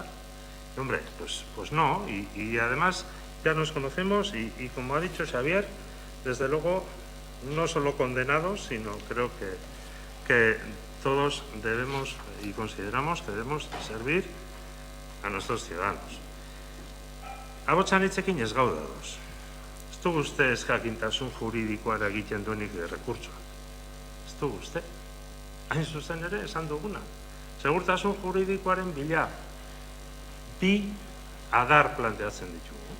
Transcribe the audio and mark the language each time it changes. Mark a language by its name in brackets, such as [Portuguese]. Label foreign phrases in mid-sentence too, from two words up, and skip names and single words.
[Spanish] Y, hombre, pues no, y además ya nos conocemos y como ha dicho Xavier, desde luego no solo condenados, sino creo que todos debemos y consideramos que debemos servir a nuestros ciudadanos. [Basque] Ahotsan hitzekin ez gaude ados. Ez dugu uste jakintasun juridikoa eragiten duenik errekurtsoa. Ez dugu uste. Hain zuzen ere esan duguna. Segurtasun juridikoaren bila bi adar planteatzen ditugu.